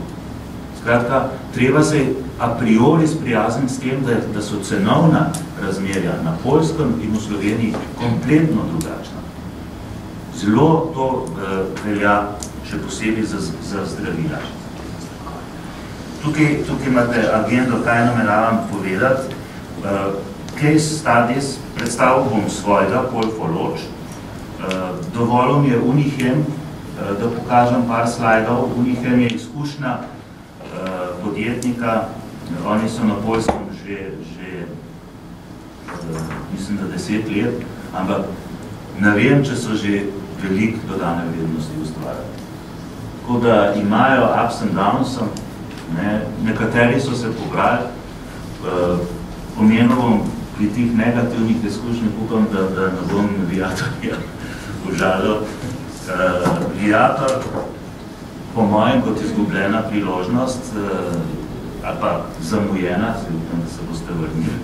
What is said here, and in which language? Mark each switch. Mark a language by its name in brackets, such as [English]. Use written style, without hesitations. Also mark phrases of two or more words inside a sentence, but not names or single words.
[Slovenian] Skratka, treba se a priori sprijazniti s tem, da so cenovna razmerja na Poljskem in v Sloveniji kompletno drugačna. Zelo to velja še posebej za zdravila. Tukaj imate agendo, kaj nameravam povedati. [English] case studies, [Slovenian] predstavil bom svojega, Paul Foloč. Dovolil mi je Unihem, da pokažem par slajdov. Unihem je izkušnja podjetnika, oni so na Poljskem že mislim, da 10 let, ampak ne vem, če so že veliko dodane vrednosti ustvarjali. Tako da imajo [English] ups and downs, [Slovenian] nekateri so se pobrali, omenil bom pri tih negativnih izkušnjah, upam, da ne bom Viatorja užalil. Viator, po mojem, kot izgubljena priložnost, ali pa zamujena, se upam, da se boste vrnili.